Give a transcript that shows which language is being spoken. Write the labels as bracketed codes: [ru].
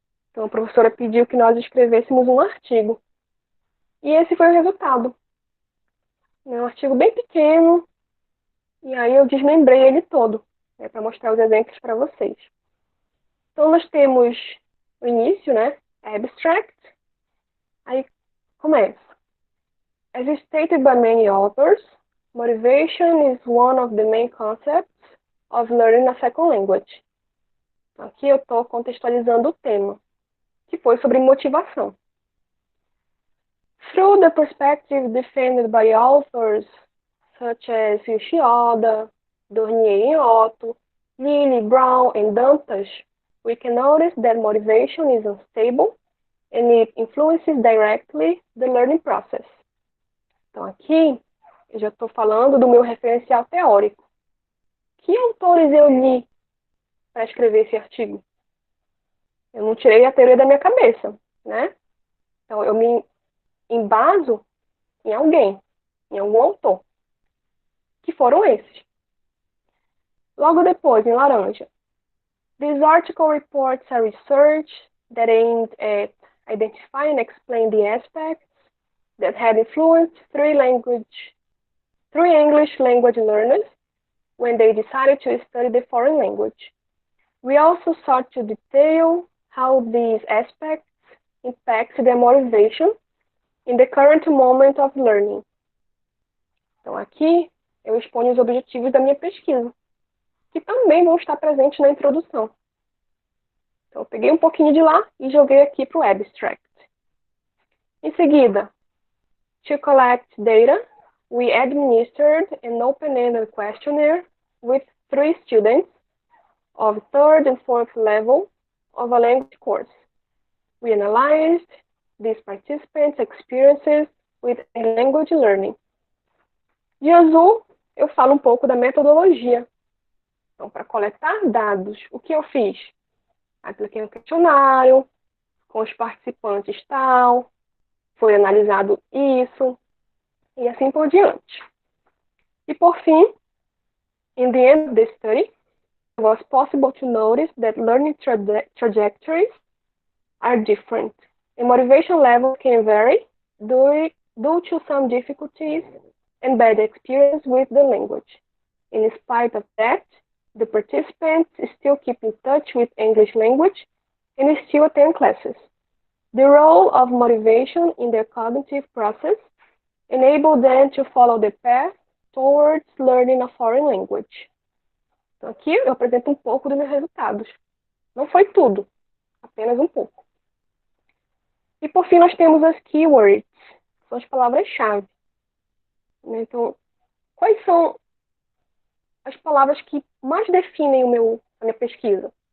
[pt] Então, a professora pediu que nós escrevêssemos um artigo. E esse foi o resultado. É um artigo bem pequeno, e aí eu desmembrei ele todo, né, para mostrar os exemplos para vocês. Então, nós temos o início, né, abstract, aí começa. [en] As stated by many authors, motivation is one of the main concepts of learning a second language. [pt] Aqui eu estou contextualizando o tema, que foi sobre motivação. [en] Through the perspective defended by authors such as Yoshioda, Dornier and Otto, Lilly, Brown, and Dantas, we can notice that motivation is unstable and it influences directly the learning process. [pt] Então, aqui eu já estou falando do meu referencial teórico. Que autores eu li para escrever esse artigo? Eu não tirei a teoria da minha cabeça, né? Então, eu me embaso em alguém, em algum autor, que foram esses. Logo depois, em laranja, [en] this article reports a research that aimed at identify and explain the aspects that had influenced three English language learners when they decided to study the foreign language. We also sought to detail how these aspects impact their motivation in the current moment of learning. [pt] Então, aqui eu exponho os objetivos da minha pesquisa, que também vão estar presentes na introdução. Então, eu peguei um pouquinho de lá e joguei aqui para o abstract. Em seguida, [en] to collect data, we administered an open-ended questionnaire with 3 students of 3rd and 4th level of a language course. We analyzed these participants' experiences with language learning. [pt] De azul, eu falo um pouco da metodologia. Então, para coletar dados, o que eu fiz? Apliquei um questionário, com os participantes tal, foi analisado isso, e assim por diante. E por fim, [en] in the end of the study, it was possible to notice that learning trajectories are different, and motivation levels can vary due to some difficulties and bad experience with the language. In spite of that, the participants still keep in touch with English language and still attend classes. The role of motivation in their cognitive process enabled them to follow the path towards learning a foreign language. [pt] Então, aqui eu apresento um pouco dos meus resultados. Não foi tudo, apenas um pouco. E por fim, nós temos as keywords, são as palavras-chave. Então, quais são as palavras que mais definem a minha pesquisa?